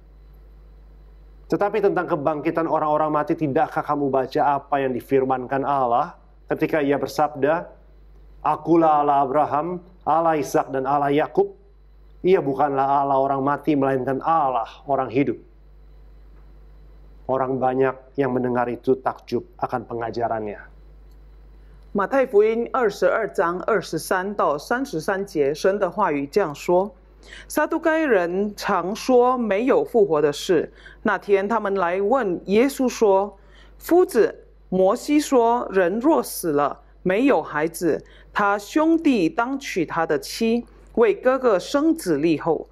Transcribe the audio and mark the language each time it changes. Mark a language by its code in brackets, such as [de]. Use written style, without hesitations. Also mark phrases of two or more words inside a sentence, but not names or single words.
[id] Tetapi tentang kebangkitan orang-orang mati, tidakkah kamu baca apa yang difirmankan Allah ketika ia bersabda, Akulah Allah Abraham, Allah Ishak dan Allah Yakub. Ia bukanlah Allah orang mati, melainkan Allah orang hidup. Orang banyak yang mendengar itu takjub akan pengajarannya. [zh] 马太福音22章23到33节，神的话语这样说：撒都该人常说没有复活的事。那天他们来问耶稣说：“夫子，摩西说，人若死了，没有孩子，他兄弟当娶他的妻，为哥哥生子立后。